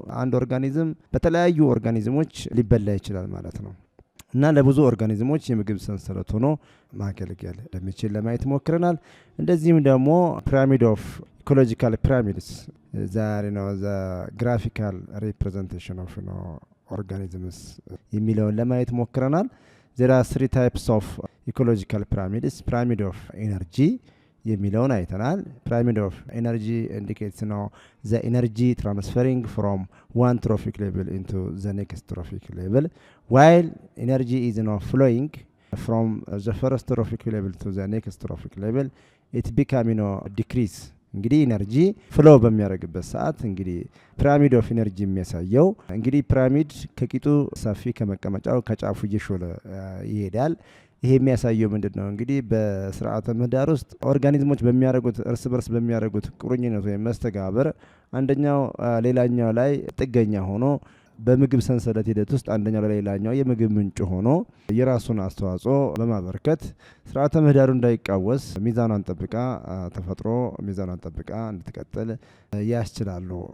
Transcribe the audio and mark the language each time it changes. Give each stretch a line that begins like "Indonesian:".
Amharic: አንድ ኦርጋኒዝም በተለያዩ ኦርጋኒዝሞች ሊበላ ይችላል ማለት ነው እና ለብዙ ኦርጋኒዝሞች የምግብ ሰንሰለት ሆኖ ማገልገል እንደሚችል ለማየት ሞክረናል። እንደዚህም ደግሞ ፒራሚድ ኦፍ ኢኮሎጂካል ፒራሚድስ ዛሬ ነው
English: ዘ ግራፊካል ሪፕሬዘንቴሽን ኦፍ ኦርጋኒዝምስ
Amharic: የሚለውን ለማየት ሞክረናል።
English: there are 3 types of ecological pyramids. pyramid of energy
Amharic: የሚለውን አይተናል።
English: pyramid of energy indicates the energy transferring from one trophic level into the next trophic level, while energy is flowing from the first trophic level to the next trophic level, it become decrease.
Amharic: እንግዲህ ኢነርጂ ፍሎ በሚያደርግበት ሰዓት እንግዲህ ፒራሚድ ኦፍ ኢነርጂ የሚያሳየው እንግዲህ ፒራሚድ ከቂጡ ሰፊ ከመቀመጫው ከጫፉ እየሾለ ይሄዳል። ይሄ የሚያሳየው ምንድነው? እንግዲህ በስርዓተ ምህዳር ውስጥ ኦርጋኒዝሞች በሚያደርጉት እርስ በርስ በሚያደርጉት ቁርኝነት ወይም መስተጋብር አንደኛው ሌላኛው ላይ ጥገኛ ሆኖ በምግብ ሰንሰለት ሂደት ውስጥ አንደኛው ለሌላኛው የምግብ ምንጭ ሆኖ የራሱን አስተዋጽኦ በማበርከት ስርዓተ ምህዳሩ እንዳይቃወስ ሚዛኗን ጠብቃ ተፈጥሮ ሚዛኗን ጠብቃ እንድትቀጥል ያስችላሉ